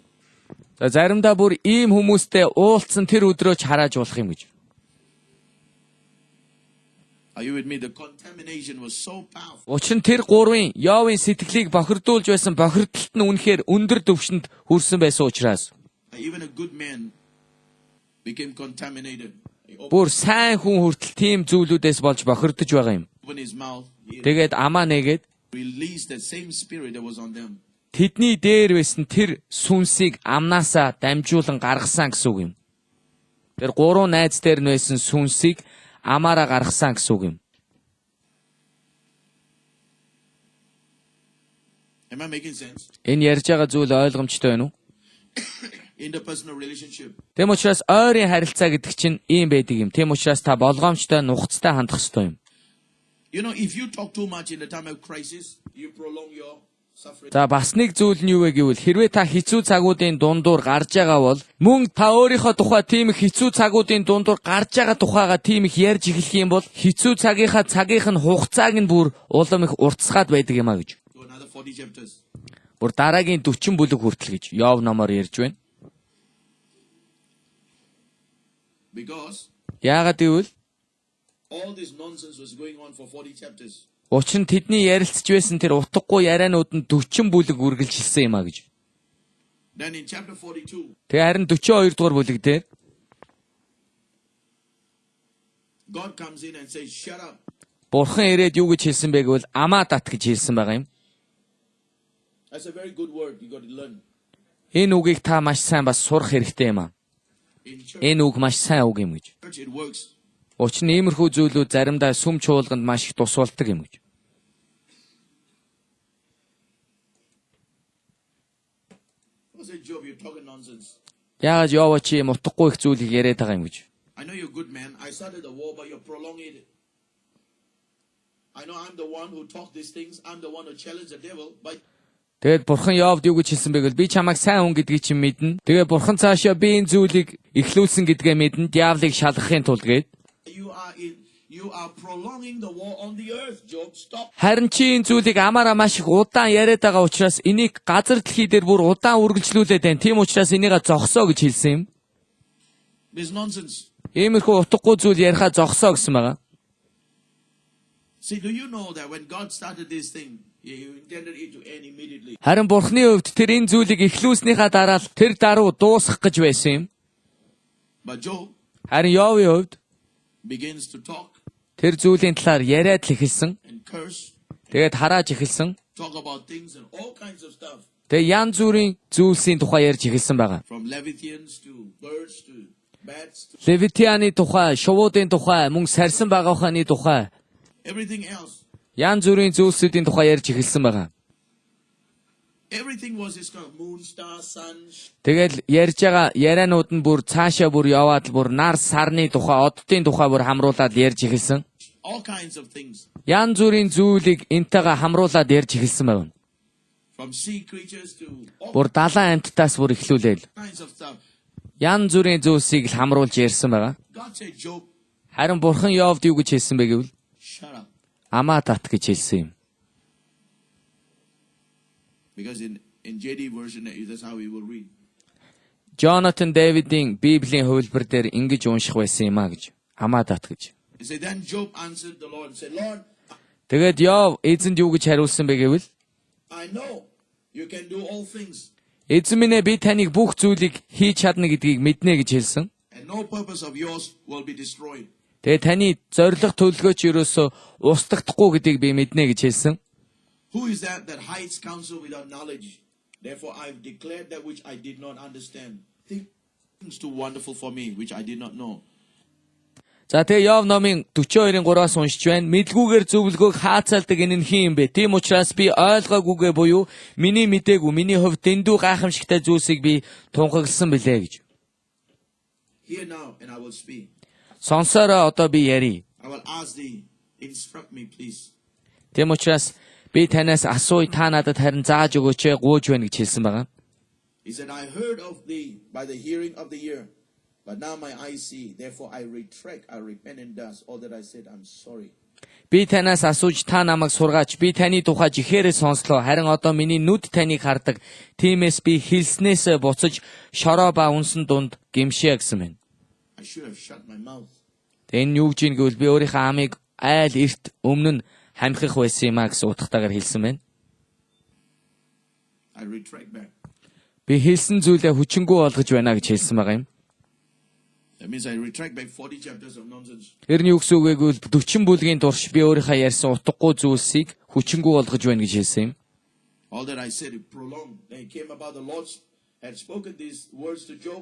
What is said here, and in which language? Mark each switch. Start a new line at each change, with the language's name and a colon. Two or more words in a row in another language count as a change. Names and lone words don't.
Mongolian: За заримдаа бүр ийм хүмүүстэй уулзсан тэр өдрөө ч харааж болох юм гэж.
English: Are you with me? The contamination was so powerful.
Mongolian: Учир нь тэр 3-ын Йовын сэтгэлийг бохирдуулж байсан бохирдолт нь үнэхээр өндөр түвшинд хүрсэн байсан учраас
English: Even a good man became contaminated. He
Mongolian: бүр сайн хүн хүртэл тийм зүйлүүдээс болж бохирдож байгаа юм.
English: opened his mouth. He
Mongolian: Тэгээд амаа нээгээд
English: released that same spirit that was on them.
Mongolian: тэдний дээр байсан тэр сүнсийг амнаасаа дамжуулан гаргасан гэсэн үг юм. Тэр 3 найз дээр нь байсан сүнсийг амаараа гаргасан гэсэн үг юм.
English: Am I making sense?
Mongolian: Энэ ярьж байгаа зүйл ойлгомжтой байна уу?
English: Interpersonal relationship.
Mongolian: Тэм учраас ойрын харилцаа гэдэг чинь ийм байдаг юм. Тэм учраас та болгоомжтой нухацтай хандах ёстой юм.
English: You know, if you talk too much in the time of crisis, you prolong your suffering.
Mongolian: За бас нэг зүйл нь юу вэ гэвэл хэрвээ та хэцүү цагуудын дундуур гарч байгаа бол мөн та өөрийнхөө тухай тийм их хэцүү цагуудын дундуур гарч байгаа тухайга тийм их ярьж эхлэх юм бол хэцүү цагийнх нь хугацааг нь бүр улам их уртсгаад байдаг юм а гэж.
English: To another 40 chapters.
Mongolian: Бүр дараагийн 40 бүлэг хүртэл гэж Йов номоор ярьж байна.
English: Because
Mongolian: Яагаад гэвэл
English: all this nonsense was going on for 40 chapters.
Mongolian: учир нь тэдний ярилцж байсан тэр утгагүй ярианууд нь 40 бүлэг үргэлжилсэн юм а гэж.
English: Then in chapter 42,
Mongolian: Тэгээ харин 42 дугаар бүлэг дээр
English: God comes in and says, shut up.
Mongolian: Бурхан ирээд юу гэж хэлсэн бэ гэвэл амаа дат гэж хэлсэн байгаа юм.
English: That's a very good word. You got to learn.
Mongolian: Энэ үгийг та маш сайн бас сурах хэрэгтэй юм а.
English: In
Mongolian: Энэ үг маш сайн үг юм гэж.
English: church, it works.
Mongolian: Учир нь иймэрхүү зүйлүүд заримдаа сүм чуулганд маш их тус болдог юм гэж.
English: I said, Job, you're talking nonsense.
Mongolian: Яагаад Йов чи юм утгагүй их зүйлийг яриад байгаа юм гэж.
English: I know you're a good man. I started the war, but you're prolonging it. I know I'm the one who talked these things. I'm the one who challenged the devil. But
Mongolian: Тэгээд Бурхан Йовд юу гэж хэлсэн бэ гэвэл би чамайг сайн хүн гэдгийг чинь мэднэ. Тэгээд Бурхан цаашаа би энэ зүйлийг эхлүүлсэн гэдгээ мэднэ. Диавлыг шалгахын тулд гээд.
English: you are prolonging the war on the earth, Job. Stop.
Mongolian: Харин чи энэ зүйлийг амаараа маш их удаан яриад байгаа учраас энийг газар дэлхий дээр бүр удаан үргэлжлүүлээд байна. Тийм учраас энийг зогсоо гэж хэлсэн юм.
English: This nonsense.
Mongolian: Иймэрхүү утгагүй зүйл ярихаа зогсоо гэсэн байгаа.
English: See, do you know that when God started this thing, He intended it to end immediately?
Mongolian: Харин Бурхны хувьд тэр энэ зүйлийг эхлүүлснийхаа дараа л тэр даруй дуусгах гэж байсан юм.
English: But Job
Mongolian: Харин Йовын хувьд
English: begins to talk
Mongolian: тэр зүйлийн талаар яриад л эхэлсэн.
English: and curse,
Mongolian: Тэгээд харааж эхэлсэн.
English: talk about things and all kinds of stuff.
Mongolian: Тэгээд янз бүрийн зүйлсийн тухай ярьж эхэлсэн байгаа.
English: From Levitians to birds to bats to
Mongolian: Левитианы тухай, шувуудын тухай, мөн сарсан багааханы тухай,
English: everything else.
Mongolian: янз бүрийн зүйлсүүдийн тухай ярьж эхэлсэн байгаа.
English: Everything was this kind of moon, star, sun.
Mongolian: Тэгэл ярьж байгаа ярианууд нь бүр цаашаа бүр яваад л бүр нар сарны тухай, оддын тухай бүр хамруулад ярьж эхэлсэн.
English: All kinds of things.
Mongolian: Янз бүрийн зүйлийг энтэйгээ хамруулад ярьж эхэлсэн байна.
English: From sea creatures to all
Mongolian: Бүр далайн амьтдаас бүр эхлүүлээл.
English: kinds of stuff.
Mongolian: Янз бүрийн зүйлсийг л хамруулж ярьсан байгаа.
English: God said, Job,
Mongolian: Харин Бурхан Йовд юу гэж хэлсэн бэ гэвэл
English: shut up.
Mongolian: амаа тат гэж хэлсэн юм.
English: Because in JD version, that's how we will read.
Mongolian: Jonathan David-ийн Библийн хувилбар дээр ингэж унших байсан юм а гэж. Амаа тат гэж.
English: He said, then Job answered the Lord and said, Lord,
Mongolian: Тэгээд Йов эзэнд юу гэж хариулсан бэ гэвэл
English: I know you can do all things,
Mongolian: эзэн минь би таныг бүх зүйлийг хийж чадна гэдгийг мэднэ гэж хэлсэн.
English: and no purpose of yours will be destroyed.
Mongolian: Тэгээд таны зориг төлөвлөгөөч ерөөсөө устгахгүй гэдгийг би мэднэ гэж хэлсэн.
English: Who is that hides counsel without knowledge? Therefore, I've declared that which I did not understand. Things too wonderful for me, which I did not know.
Mongolian: За тэгээ Йов номын 42-ын 3-аас уншиж байна. Мэдгүйгээр зөвлөгөөг хаацаалдаг энэ нь хин юм бэ? Тийм учраас би ойлгоогүйгээ буюу миний мдээгүй, миний хувьд дэндүү гайхамшигтай зүйлсийг би тунхагласан билээ гэж.
English: Hear now, and I will speak.
Mongolian: Сонсороо одоо би ярий.
English: I will ask thee, instruct me, please.
Mongolian: Тийм учраас би танаас асууя, та надад харин зааж өгөөч, гуйж байна гэж хэлсэн байгаа.
English: He said, I heard of thee by the hearing of the ear, but now my eyes see. Therefore I retract, I repent in dust. All that I said, I'm sorry.
Mongolian: Би танаас асууж та намайг сургаач. Би таны тухай жихээрээ сонслоо. Харин одоо миний нүд таныг хардаг. Тиймээс би хэлснээс буцаж шороо ба үнсэн дунд гимшээ гэсэн мэн.
English: I should have shut my mouth.
Mongolian: Энэ юу гэж гэвэл би өөрийнхөө амийг айл эрт өмнө нь хамхих байсан юм а гэсэн утгатайгаар хэлсэн байна.
English: I retract back.
Mongolian: Би хэлсэн зүйлээ хүчингү болгож байна гэж хэлсэн байгаа юм.
English: That means I retract back 40 chapters of nonsense.
Mongolian: Тэр нь юу гэсэн үг вэ гэвэл 40 бүлгийн турш би өөрийнхөө ярьсан утгагүй зүйлсийг хүчингү болгож байна гэж хэлсэн юм.
English: All that I said, it prolonged. Then it came about the Lord had spoken these words to Job.